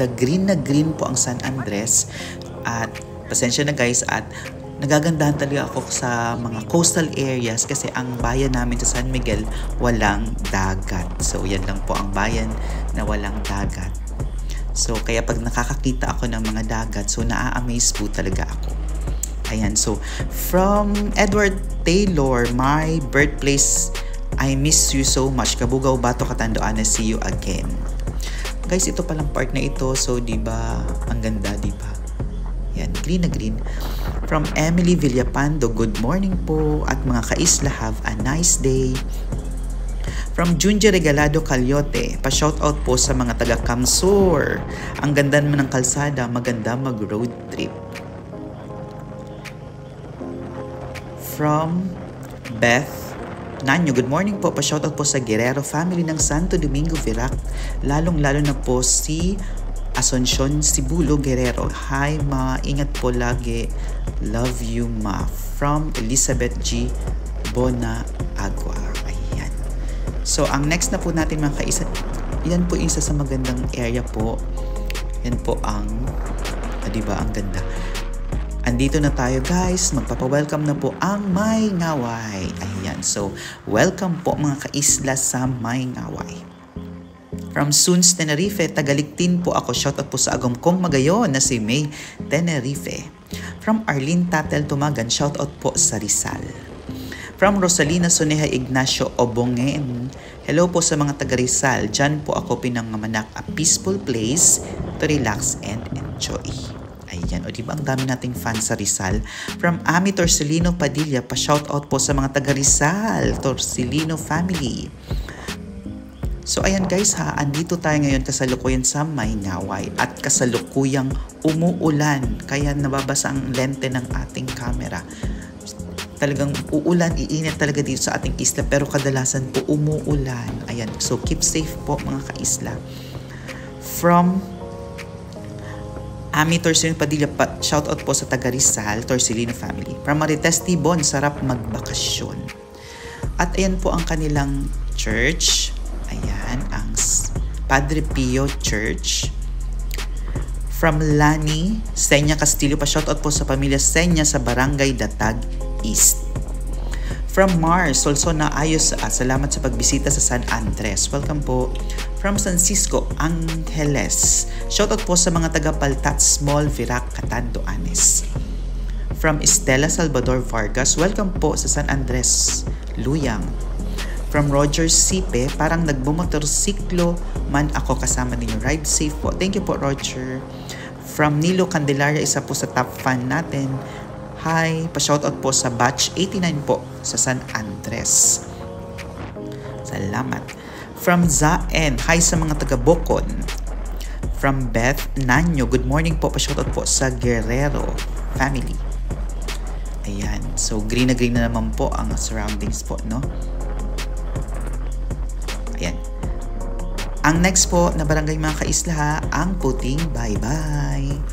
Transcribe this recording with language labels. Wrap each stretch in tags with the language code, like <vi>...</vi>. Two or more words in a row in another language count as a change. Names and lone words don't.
<tl>Green na green po ang San Andres. At, pasensya na guys, at nagagandahan talaga ako sa mga</tl> <en>coastal areas</en> <tl>kasi ang bayan namin sa San Miguel walang dagat. So, yan lang po ang bayan na walang dagat. So, kaya pag nakakakita ako ng mga dagat, so naa-amaze po talaga ako. Ayan,</tl> <en>so from Edward Taylor, my birthplace, I miss you so much. Kabugao, Bato, Catanduanes, see you again.</en> <tl>Guys, ito palang part na ito. So, diba, ang ganda, diba? Yan, green na green.</tl> <en>From Emily Villapando, good morning po.</en> <tl>At mga kaisla,</tl> <en>have a nice day.</en> <tl>From Junji Regalado Caliote, pa-shoutout po sa mga taga Kamsur. Ang ganda naman ng kalsada, maganda mag-road trip.</tl> <en>From Beth Nanyo, good morning po.</en> <tl>Pa-shoutout po sa Guerrero family ng Santo Domingo, Virac. Lalong-lalo na po si Asuncion Sibulo Guerrero. Hi ma, ingat po lagi.</tl> <en>Love you ma.</en> <tl>From Elizabeth G. Bona Agua. Ayan. So, ang next na po natin mga kaisa, yan po isa sa magandang area po. Yan po ang, diba, ang ganda. Andito na tayo guys. Magpapa-welcome na po ang May Ngaway. Ayan. So, welcome po mga kaisla sa May Ngaway. From Suns, Tenerife, Tagaliktin po ako. Shoutout po sa</tl> <bik>agom kong magayon</bik> <tl>na si May Tenerife. From Arlene Tatel Tumagan, shoutout po sa Rizal. From Rosalina Soneja Ignacio Obongen, hello po sa mga taga Rizal. Diyan po ako pinangamanak,</tl> <en>a peaceful place to relax and enjoy. Joy.</en> <tl>Ayan, o diba ang dami nating fans sa Rizal? From Ami Torcelino Padilla, pa-shoutout po sa mga taga Rizal, Torcelino family. So ayan guys ha, andito tayo ngayon kasalukuyan sa Maynaway at kasalukuyang umuulan, kaya nababasa ang lente ng ating camera. Talagang uulan, iinit talaga dito sa ating isla, pero kadalasan po umuulan. Ayan, so</tl> <en>keep safe</en> <tl>po mga kaisla. From Ami Torcelino Padilla, shoutout po sa taga Rizal, Torcelino family. From Marites Tibon, sarap magbakasyon. At ayan po ang kanilang church. Ayan, ang Padre Pio Church. From Lani Senya Castillo, pa-shoutout po sa pamilya Senya sa Barangay Datag East. From Mars, also na ayos, salamat sa pagbisita sa San Andres. Welcome po. From San Cisco Angeles, shoutout po sa mga taga Paltat Small Virac, Catanduanes. From Estela Salvador Vargas, welcome po sa San Andres Luyang. From Roger Sipe, parang nagbumotorsiklo man ako kasama ninyo.</tl> <en>Ride safe po. Thank you po, Roger.</en> <tl>From Nilo Candelaria, isa po sa top fan natin. Hi, pa-shoutout po sa batch 89 po sa San Andres. Salamat. From Zaen, hi sa mga taga Bocon. From Beth Nanyo,</tl> <en>good morning</en> <tl>po, pa-shoutout po sa Guerrero family. Ayan, so green na naman po ang surroundings po, no? Ayan. Ang next po na barangay mga kaisla, ang Puting Baybay.</tl>